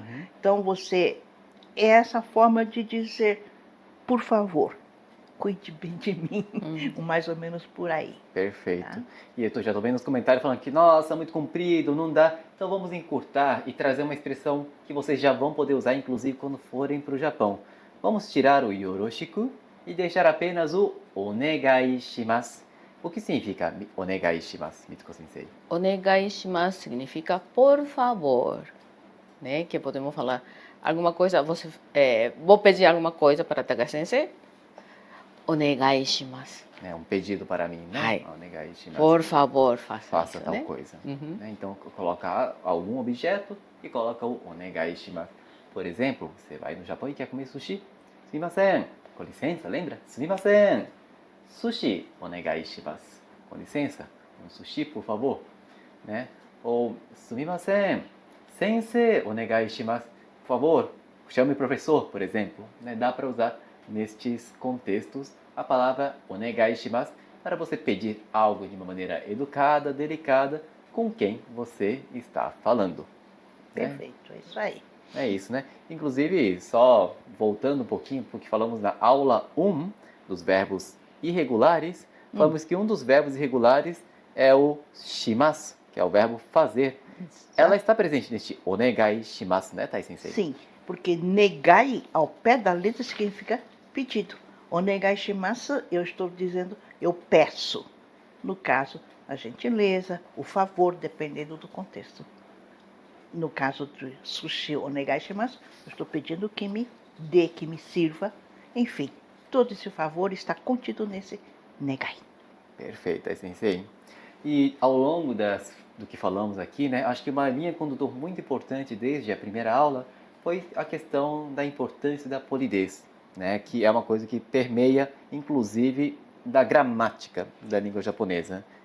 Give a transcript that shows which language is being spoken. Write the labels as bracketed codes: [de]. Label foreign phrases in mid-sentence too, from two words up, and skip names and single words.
[pt] Então, é essa forma de dizer, por favor, cuide bem de mim, mais ou menos por aí. Perfeito. Tá. E eu já estou vendo nos comentários falando que, nossa, muito comprido, não dá. Então vamos encurtar e trazer uma expressão que vocês já vão poder usar, inclusive, quando forem para o Japão. Vamos tirar o yoroshiku e deixar apenas o [ja] お願いします. [pt] O que significa [ja] お願いします, [pt] Mitsuko Sensei? [ja] お願いします [pt] significa por favor, né? Que podemos falar alguma coisa, vou pedir alguma coisa para Takashi Sensei. [ja] お願いします. [pt] É um pedido para mim, né? Hai. [ja] お願いします. [pt] Por favor, faça isso, tal né? coisa. Uhum. Né? Então, coloca algum objeto e coloca o [ja] お願いします. [pt] Por exemplo, você vai no Japão e quer comer sushi. Sumimasen. Com licença, lembra? Sumimasen. [ja] 寿司、お願いします. [pt] Com licença, um sushi, por favor. Né? Ou, sumimasen. [ja] 先生、お願いします. [pt] Por favor, chame o professor, por exemplo. Né? Dá para usar nestes contextos a palavra [ja] お願いします [pt] para você pedir algo de uma maneira educada, delicada, com quem você está falando. Né? Perfeito, é isso aí. É isso, né? Inclusive, só voltando um pouquinho para o que falamos na aula 1 dos verbos irregulares, falamos que um dos verbos irregulares é o shimasu, que é o verbo fazer. Ela está presente neste [ja] お願いします, [pt] né, Tai Sensei? Sim, porque negai, ao pé da letra, significa pedido. [ja] お願いします, [pt] eu estou dizendo, eu peço. No caso, a gentileza, o favor, dependendo do contexto. No caso do [ja] 寿司お願いします, [pt] eu estou pedindo que me dê, que me sirva. Enfim, todo esse favor está contido nesse negai. Perfeito, Tai Sensei. E ao longo do que falamos aqui, né, acho que uma linha condutor muito importante desde a primeira aula foi a questão da importância da polidez, né, que é uma coisa que permeia, inclusive, da gramática da língua japonesa.